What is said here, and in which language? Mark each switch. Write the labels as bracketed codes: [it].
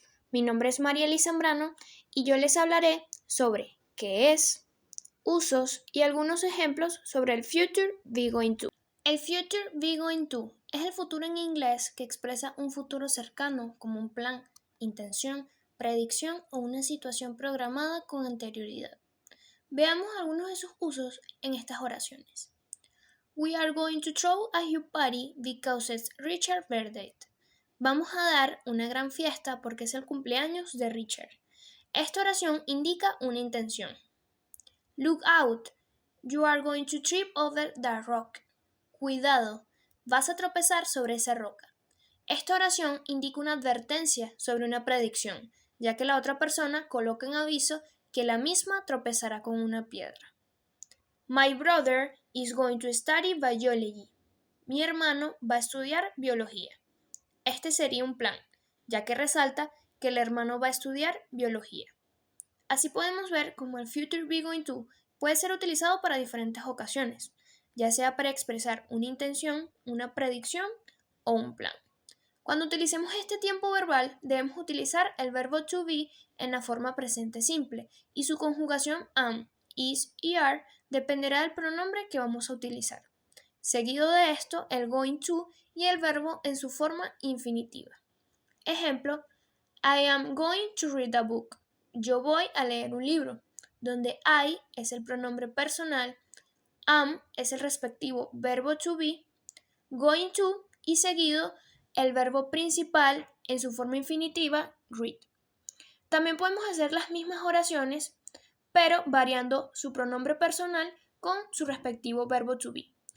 [es] Mi nombre es Marieli Zambrano y yo les hablaré sobre qué es, usos y algunos ejemplos sobre el Future We Going To. El Future We Going To es el futuro en inglés que expresa un futuro cercano como un plan, intención, predicción o una situación programada con anterioridad. Veamos algunos de sus usos en estas oraciones. [en] We are going to throw a huge party because it's Richard's birthday. [es] Vamos a dar una gran fiesta porque es el cumpleaños de Richard. Esta oración indica una intención. [en] Look out, you are going to trip over that rock. [es] Cuidado, vas a tropezar sobre esa roca. Esta oración indica una advertencia sobre una predicción, ya que la otra persona coloca en aviso que la misma tropezará con una piedra. [en] My brother is going to study biology. [es] Mi hermano va a estudiar biología. Este sería un plan, ya que resalta que el hermano va a estudiar biología. Así podemos ver cómo el future be going to puede ser utilizado para diferentes ocasiones, ya sea para expresar una intención, una predicción o un plan. Cuando utilicemos este tiempo verbal, debemos utilizar el verbo to be en la forma presente simple y su conjugación am, is y are dependerá del pronombre que vamos a utilizar. Seguido de esto, el going to y el verbo en su forma infinitiva. Ejemplo, [en] I am going to read a book. [es] Yo voy a leer un libro, donde I es el pronombre personal, am es el respectivo verbo to be, going to y seguido el verbo principal en su forma infinitiva, read. También podemos hacer las mismas oraciones, pero variando su pronombre personal con su respectivo verbo to be.